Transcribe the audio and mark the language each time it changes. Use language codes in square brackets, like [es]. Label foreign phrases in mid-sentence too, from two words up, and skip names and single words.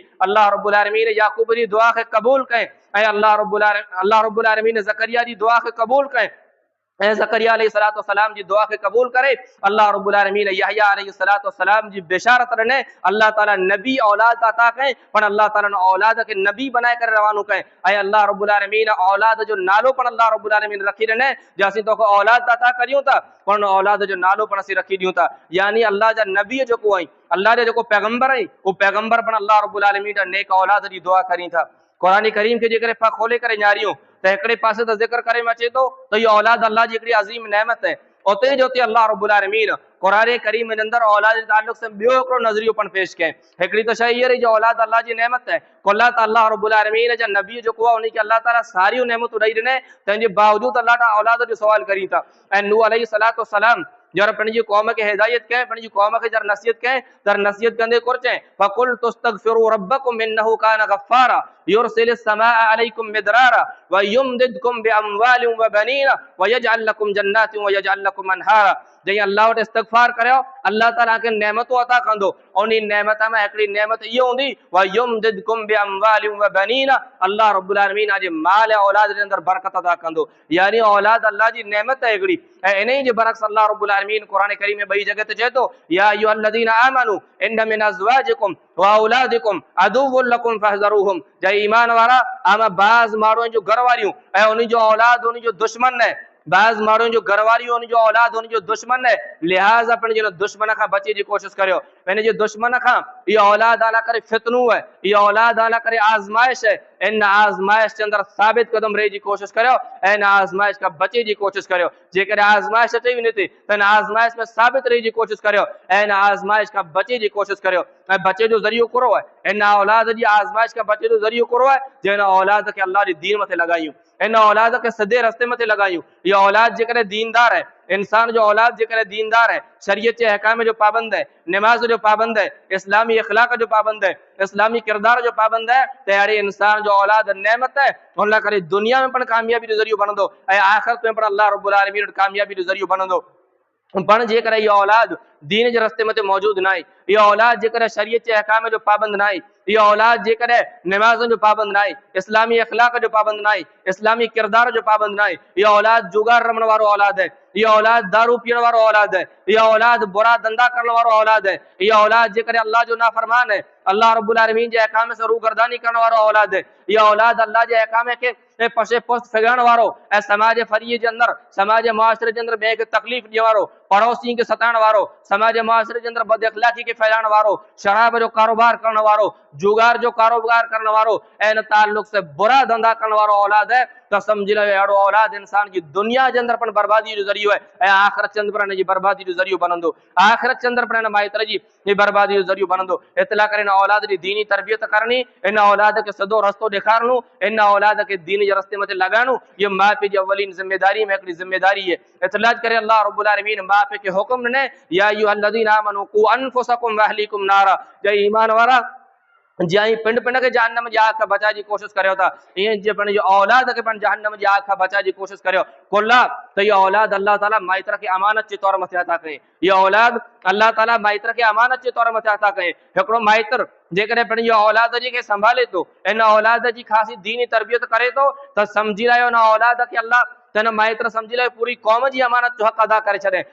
[sd] अल्लाह रब्बुल आलमीन याकूब जी दुआ खे क़बूल कए, ऐं अल्लाह रब्बुल आलमीन ज़करिया जी दुआ खे क़बूल कए, ऐं ज़करिया [ar] عليه الصلاة والسلام [sd] जी दुआ खे क़बूल करे। अल्लाह रब्बुल आलमीन यहया [ar] عليه الصلاة والسلام [sd] जी बिशारत ॾिने, अल्लाह ताला नबी औलाद अता कए, पर अल्लाह ताला औलाद के नबी बनाए करे रवानो कए, ऐं अल्लाह रब्बुल आलमीन औलाद जो नालो पण अल्लाह रब्बुल आलमीन रखी ॾिने, जे असीं तोखे औलाद अता करियूं था पर औलाद जो नालो पण असीं रखी ॾियूं था, यानी अल्लाह जा नबी जेको आहिनि, अल्लाह जा जेको पैगंबर आहिनि, उहो पैगंबर पण अल्लाह रब्बुल आलमीन जा नेक औलाद जी दुआ करी था। कुरान करीम के जेकर पा खोले करे ॼाणियूं त हिकिड़े पासे त ज़िक्र करे में अचे तो त इहो औलाद अल्लाह जी हिकिड़ी अज़ीम नेमत है, उते जो अल्लाह रब्बुल आलमीन कुरान करीम जे अंदर औलाद जे ताल्लुक से ॿियो हिकिड़ो नज़रियो पण पेश कयईं। हिकिड़ी त शइ इहा रही जो औलाद अल्लाह जी नेमत है, अल्लाह ताला रब्बुल आलमीन जा नबी जेको आहे उनखे अल्लाह ताला सारियूं नेमतूं ॾेई ॾिनई, तंहिंजे बावजूदि अल्लाह ताला औलाद जो सवाल करी था। ऐं नूह [ar] عليه الصلاة والسلام [sd] जर पंहिंजी क़ौम खे हिदायत कयईं, पंहिंजी क़ौम खे जर नसीहत कयईं त नसीहत कंदे कुर चयईं [ar] فقلت استغفروا ربكم إنه كان غفارا يرسل السماء عليكم مدرارا و يمددكم بأموال و بنين و يجعل لكم جنات و يجعل لكم أنهارا. [sd] जई अल्लाह वटि इस्तगफार करियो, अल्लाह ताला खे नेमतूं अता कंदो। उन नेमत में हिकिड़ी नेमत इहो हूंदी [ar] و يمددكم بأموال و بنين, [sd] अल्लाह रब्बुल आलमीन जे माल ऐं औलाद जे अंदर बरकत अता कंदो। यानी औलाद अल्लाह जी नेमत है हिकिड़ी। ऐं इन जे बरक्स अल्लाह रब्बुल आलमीन कुरान करीम में ॿई जगह ते चए थो [ar] يا أيها الذين آمنوا إن من أزواجكم و أولادكم عدوا لكم فاحذروهم. [sd] जय ईमान वारा, आमा बाज़ माण्हुनि जो घर वारियूं ऐं उन जो औलाद उन जो दुश्मन है। बाज़ माण्हुनि जो घर वारियूं उन जो औलाद उन जो दुश्मन है, लिहाज़ा पंहिंजे दुश्मन खां बचे जी कोशिशि करियो। पंहिंजे दुश्मन खां इहा औलाद आला करे फितनू है, इहा औलाद आला करे आज़माइश है। इन आज़माइश के अंदर साबित कदम रहे जी कोशिशि करियो ऐं इन आज़माइश खां बचे जी कोशिशि करियो। जेकर आज़माइश अचे वञे थी त इन आज़माइश में साबित रही जी कोशिशि करियो ऐं इन आज़माइश खां बचे जी कोशिशि करियो। ऐं बचे जो ज़रियो कहिड़ो है? इन औलाद जी आज़माइश खां बचे जो ज़रियो कहिड़ो है? जो इन औलाद खे अल्लाह जी दीन मथे लॻायूं, इन औलाद के सिधे रस्ते मथे लगायूं। ये औलाद जेकॾहिं दीनदार है, इंसान जो औलाद जेकॾहिं दीनदार है, शरीयत के अहकाम जो पाबंद है, नमाज जो पाबंद है, इस्लामी अखलाक जो पाबंद है, इस्लामी किरदार जो पाबंद है, तो अहिड़े इंसान जो औलाद नेमत है। उन करे दुनिया में पण कामयाबी जो ज़रियो बनंदो ऐं आख़िरत में पण अल्लाह रब्बुल आलमीन कामयाबी जो ज़रियो बनंदो। पण जेकर इहा औलाद दीन जे रस्ते मथे मौजूद ना आहे, इहा औलाद जेकर शरीयत जे अहकाम जो पाबंद ना आहे, इहा औलाद जेकर नमाज़ुनि जो पाबंद ना आहे, इस्लामी अखलाक जो पाबंद ना आहे, इस्लामी किरदार जो पाबंद ना आहे, इहा औलाद जुगार रमण वारो औलाद है, इहा औलाद दारू पीअण वारो औलाद है, इहा औलाद बुरा धंधा करण वारो औलाद है, इहा औलाद जेकर अल्लाह जो नाफरमान है, अल्लाह रब्बुल आलमीन जे अहकाम से रूगर्दानी करण वारो औलाद है, इहा औलाद अल्लाह जे अहकाम के पशे पुस्त फिगण वारो ऐं समाज फरीअ जे अंदर समाज मुआशरे जे अंदर ॿिए खे तकलीफ़ ॾियण वारो, पड़ोसी खे सताइण वारो, समाज मुआशरे जे अंदर बद अखलाक़ी खे फैलाइण वारो, शराब जो कारोबार करण वारो, जुगार जो कारोबार करण वारो ऐं इन ताल्लुक से बुरा धंधा करण वारो औलाद है त [ur] سمجھ لو [sd] अहिड़ो औलाद इंसान जी दुनिया जे अंदर पण बर्बादी जो ज़रियो है ऐं आख़िरत जे अंदर पण जी बर्बादी जो ज़रियो बनंदो। आख़िरत जे अंदर पण माइतर जी बर्बादी जो ज़रियो बनंदो। इतला करे इन औलाद जी दीनी तरबियत करणी, इन औलाद के सिधो रस्तो ॾेखारणो, इन औलाद के दीन जे रस्ते मथे लगाणो, ये माउ पीउ जी अवलीन जिम्मेदारी में हिकिड़ी जिम्मेदारी है। इतला करे अल्लाह रब्बुल आलमीन माउ पीउ खे हुक्म ॾिने [ar] يا أيها الذين آمنوا قوا أنفسكم و أهليكم نارا. [sd] जय ईमान वारा, जी पिंड पिंड के जहन्नम जी आग खां बचाए जी कोशिशि करियो था, ईअं जे पंहिंजी औलाद खे पण जहन्नम जी आग खां बचाए जी कोशिशि करियो। कुल्ला त इहा औलाद अल्लाह ताला माइतर खे अमानत जे तौर मथे अता कई, इहा औलाद अल्लाह ताला माइतर खे अमानत जे तौर मथे अता कई। हिकिड़ो माइतर जेकॾहिं पंहिंजी औलाद जी खे संभाले थो, इन औलाद जी ख़ासी दीनी तरबियत करे थो त सम्झी रहियो इन औलाद खे अल्लाह तेन माइतर समझी लाइ पूरी कौम जी अमानत जो हक़ अदा करे छॾे।